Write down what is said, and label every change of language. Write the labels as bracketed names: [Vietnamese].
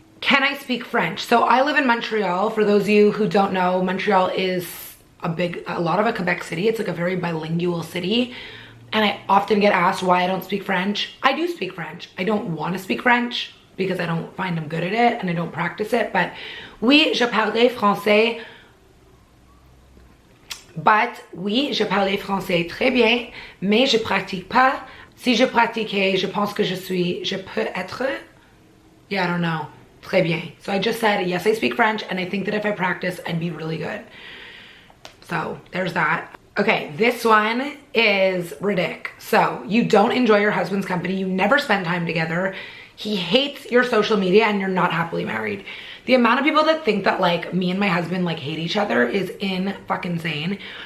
[English] Can I speak French? So I live in Montreal. For those of you who don't know, Montreal is a lot of a Quebec city. It's like a very bilingual city. And I often get asked why I don't speak French. I do speak French. I don't want to speak French because I don't find I'm good at it and I don't practice it. [French] But oui, je parle français. But oui, je parle français très bien, mais je pratique pas. Si je pratiquais, je pense que je peux être. [English] Yeah, I don't know. [French] Très bien. [English] So I just said, yes, I speak French, and I think that if I practice, I'd be really good. So there's that. Okay, this one is ridiculous. So you don't enjoy your husband's company. You never spend time together. He hates your social media and you're not happily married. The amount of people that think that like me and my husband like hate each other is insane.